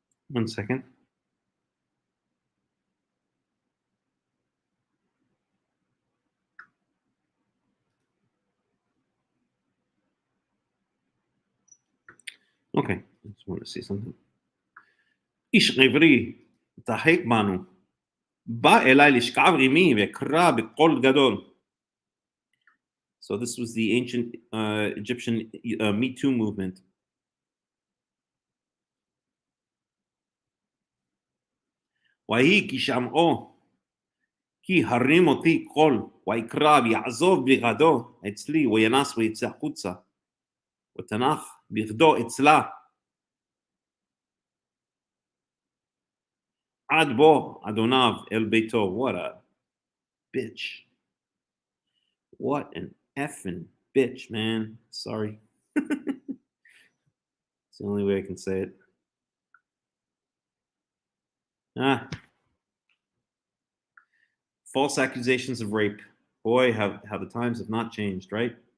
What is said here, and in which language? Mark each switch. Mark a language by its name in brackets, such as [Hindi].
[English] One second. Okay, I just want to see something. [Hebrew] איש עברי, צחק בנו, בא אליי לשכב עמי, וקרא בקול גדול. [English] So this was the ancient Egyptian Me Too movement. [Hebrew] ויהי כי שמעו, כי הרים אותי קול, ויקרא ויעזוב בגדו אצלי, וינס ויצא החוצה, ותנח בגדו אצלה, עד בו אדוניו אל ביתו. [English] What a bitch. What an effing bitch, man. Sorry. It's the only way I can say it. False accusations of rape. Boy, how the times have not changed, right?